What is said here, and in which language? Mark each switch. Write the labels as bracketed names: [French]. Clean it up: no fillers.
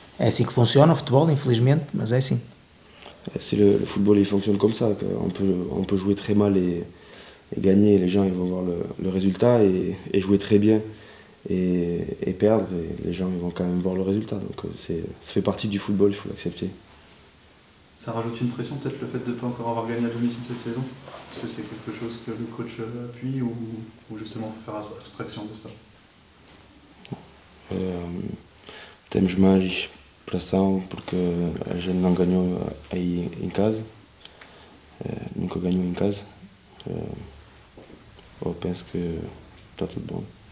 [Portuguese] É assim que funciona o futebol, infelizmente, mas é assim. [French] Le football, il fonctionne comme ça. On peut jouer très mal et gagner, les gens ils vont voir le résultat, et jouer très bien et perdre, et les gens ils vont quand même voir le résultat. Donc ça fait partie du football, il faut l'accepter. Ça rajoute une pression, peut-être, le fait de ne pas encore avoir gagné à domicile cette sasaison? Est-ce que c'est quelque chose que le coach appuie ou justement faire abstraction de ça? [Portuguese] Temos mais pressão porque a gente não ganhou aí em casa, nunca ganhou em casa. Eu penso que está tudo bom.